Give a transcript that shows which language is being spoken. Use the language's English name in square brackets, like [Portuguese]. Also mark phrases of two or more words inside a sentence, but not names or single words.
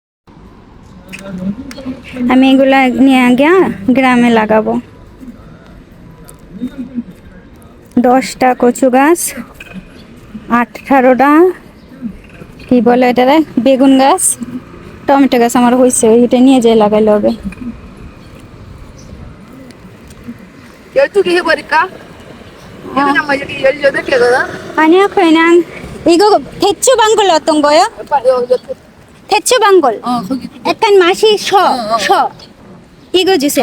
[Bangla] আমি এগুলা নিয়ে গিয়া গ্রামে লাগাবো 10টা কচু গাছ 18টা কি বলে এটা বেগুন গাছ টমেটো গাছ আমার হয়েছে এটা নিয়ে যেয়ে লাগাইলে হবে [Korean] 12개 해버릴까? 이거 장 저기 18개거든? 아니요 그냥 이거 대추 방울 어떤 거요? 대추 방울 거기 약간 맛이 셔 이거 주세요